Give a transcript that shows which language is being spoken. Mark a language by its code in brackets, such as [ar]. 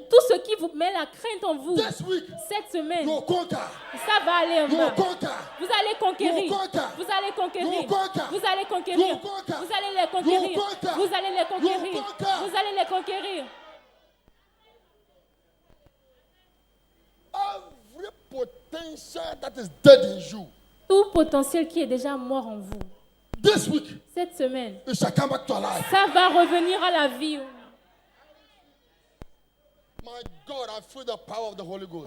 [fr] Tout ce qui vous met la crainte en vous, [en] this week, [fr] cette semaine, [en] you'll conquer. [fr] ça va aller en [en] You'll [fr] bas. [en] conquer. [fr] Vous allez conquérir. [en] You'll conquer. [fr] Vous allez conquérir. [en] You'll conquer. [fr] Vous allez conquérir. [en] You'll conquer. [fr] Vous allez les conquérir. [en] You'll conquer. [fr] Vous allez les conquérir. [en] You'll conquer. [fr] Vous allez les conquérir. [en] Every potential that is dead in you, [fr] Tout potentiel qui est déjà mort en vous, [en] this week, [fr] cette semaine, [en] it shall come back to life. [fr] ça va revenir à la vie. [en] My God, I feel the power of the Holy Ghost.